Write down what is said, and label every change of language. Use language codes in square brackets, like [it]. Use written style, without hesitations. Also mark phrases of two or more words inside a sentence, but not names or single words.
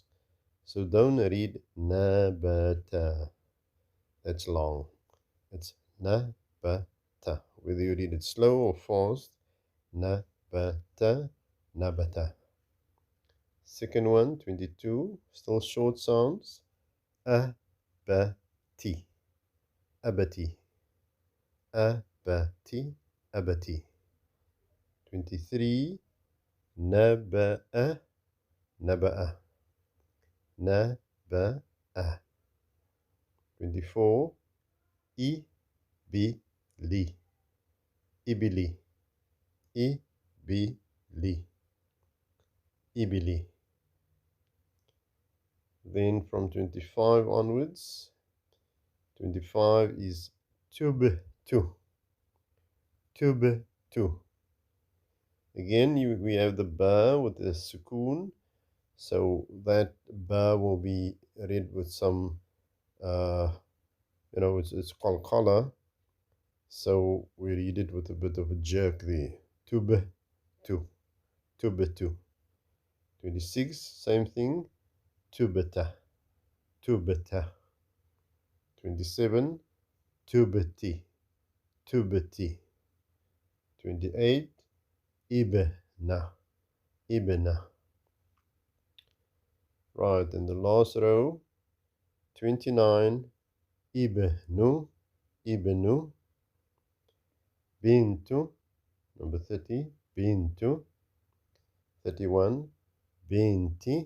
[en] So don't read nabata. That's long. It's nabata. Whether you read it slow or fast. [ar] نَبَتَ نَبَتَ. [en] Second one, 22. Still short sounds. [ar] أَبَتِ أَبَتِ. أَبَتِ أَبَتِ. 23. نَبَأَ نَبَأَ. Naba'a. 24. إِبِلِ إِبِلِ. إِبِلِ إِبِلِ. [en] Then from 25 onwards, 25 is tubtu. Tubtu. Again, we have the ba with the sukoon. So that ba will be read with some, it's qalqala. So we read it with a bit of a jerk there. [ar] تُبْتُ تُبْتُ. [en] 26, same thing. [ar] تُبَتَ تُبَتَ 27 تُبَتِ. تُبَتِ 28 ابْنَ. [en] Ibna. Right, and the last row, 29, ibnu. [ar] ابْنُ بِنْتُ. [en] Number 30, bintu. 31, binti.